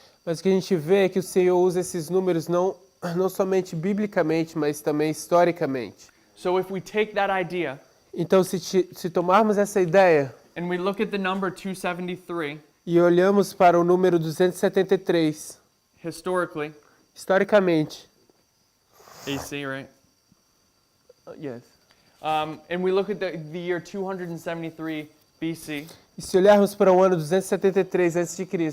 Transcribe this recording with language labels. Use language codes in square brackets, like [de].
[pt] Mas o que a gente vê é que o Senhor usa esses números não somente biblicamente, mas também historicamente. [en] So if we take that idea [pt] Então, se tomarmos essa ideia [en] and we look at the number 273 [pt] e olhamos para o número 273, [en] historically, [pt] historicamente, [en] AC, right? yes. And we look at the year 273 BC, [pt] E se olharmos para o ano 273 a.C.,